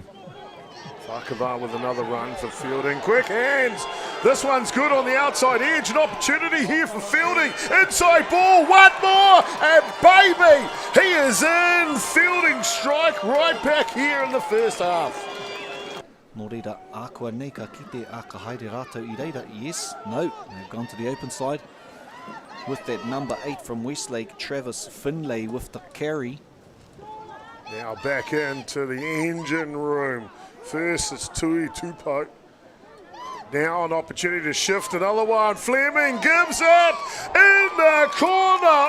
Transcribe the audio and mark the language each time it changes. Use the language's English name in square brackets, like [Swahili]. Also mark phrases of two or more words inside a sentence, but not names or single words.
[English] Whakava with another run for Feilding. Quick hands. This one's good on the outside edge. An opportunity here for Feilding. Inside ball. One more. And baby, he is in. Feilding strike right back here in the first half. [Māori] Nō reira, ākua nei ka kite a ka haere rātou I reira. [English] Yes, no, they've gone to the open side. With that number 8 from Westlake, Travis Finlay with the carry. Now back into the engine room. First it's Tui Tupo. Now an opportunity to shift another one. Fleming gives it in the corner.